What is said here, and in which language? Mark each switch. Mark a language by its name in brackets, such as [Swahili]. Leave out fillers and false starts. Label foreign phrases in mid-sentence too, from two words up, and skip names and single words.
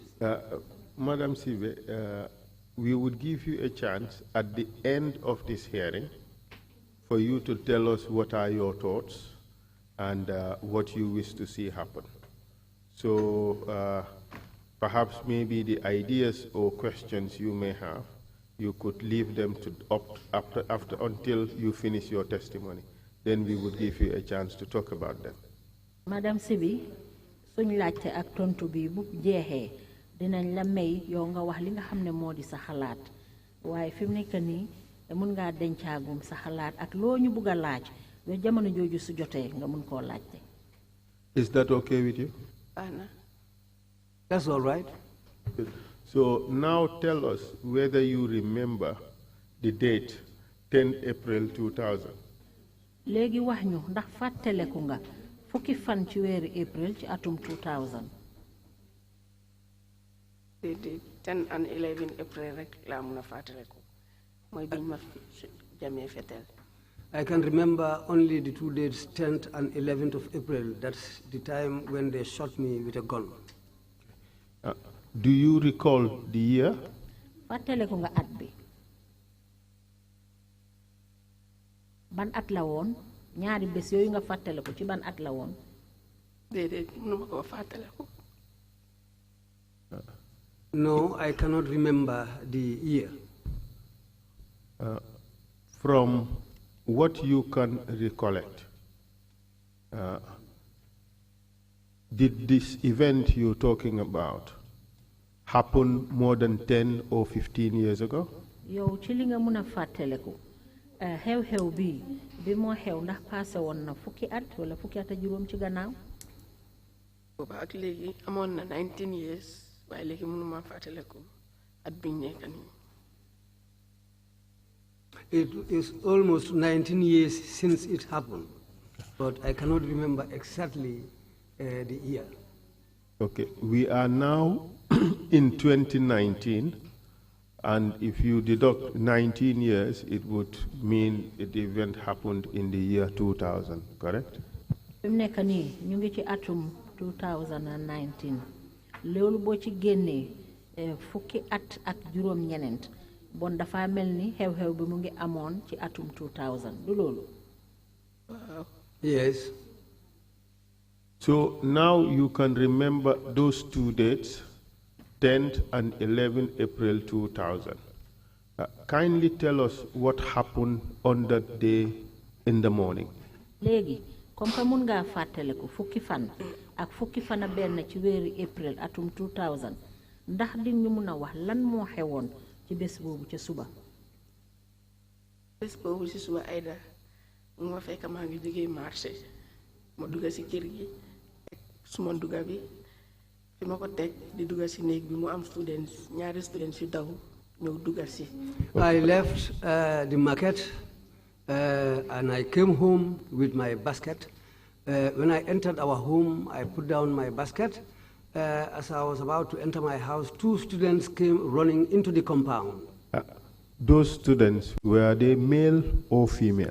[English] Madam Sibe, we would give you a chance at the end of this hearing for you to tell us what are your thoughts and what you wish to see happen. So perhaps maybe the ideas or questions you may have, you could leave them to after until you finish your testimony. Then we would give you a chance to talk about them. [Wolof] Madam Sibi, suñ laajte ak tontu bi bu jeexee dinañ la may yow nga wax li nga xam ne moo di sa xalaat waaye fi mu nekk nii mun ngaa dencaagum sa xalaat ak loo ñu bugg a laaj ba jamono jooju su jotee nga mun koo laajte. [English] Is that okay with you? Anna. That's all right. So now tell us whether you remember the date 10 April 2000. [Wolof] léegi wax ñu ndax fàttaleku nga fukki fan ci weeri April ci atum 2000. [English] The 10 and 11 April [Wolof] rek laa mun a fàttaleku mooy biñ ma jamee fetel. [English] I can remember only the 2 dates, 10th and 11th of April. That's the time when they shot me with a gun. Do you recall the year? [Wolof] fàttaleku nga at bi ban at la woon ñaari bés yooyu nga fàttaleku ci ban at la woon. déedéet mënuma koo fàttaleku. [English] No, I cannot remember the year. From what you can recollect, did this event you're talking about happen more than 10 or 15 years ago? [Wolof] yow ci li nga mun a fàttaleku xew-xew bi moo xew ndax passé woon na fukki at wala fukki at a juróom ci gannaaw. booba ak léegi amoon na 19 years waaye léegi mënuma fàttaleku at biñ nekk nii. [English] It is almost 19 years since it happened, but I cannot remember exactly the year. Okay, we are now in 2019, and if you deduct 19 years, it would mean the event happened in the year 2000, correct? [Wolof] fi mu nekk nii ñu ngi ci atum 2019 loolu boo ci génnee fukki at ak juróom ñeneent bon dafa mel ni xew-xew bi mu ngi amoon ci atum 2000 du loolu. [English] Yes. So now you can remember those two dates, 10th and 11th April 2000. Kindly tell us what happened on that day in the morning. [Wolof] léegi [French] comme que [Wolof] mun ngaa fàttaliku fukki fan ak fukki fan a benn ci weeri April atum 2000 ndax di ñu mun a wax lan moo xewoon ci bés boobu ca suba. bés boobu ci suba Aïda mu ma fekk maa ngi jógee marché ma dugga ci kër gi suma dugga bi fi ma ko teg di dugga ci néeg bi mu am ñaari students yu daw ñëw dugga ci. [English] I left the market and I came home with my basket. When I entered our home, I put down my basket. As I was about to enter my house, two students came running into the compound. Those students, were they male or female?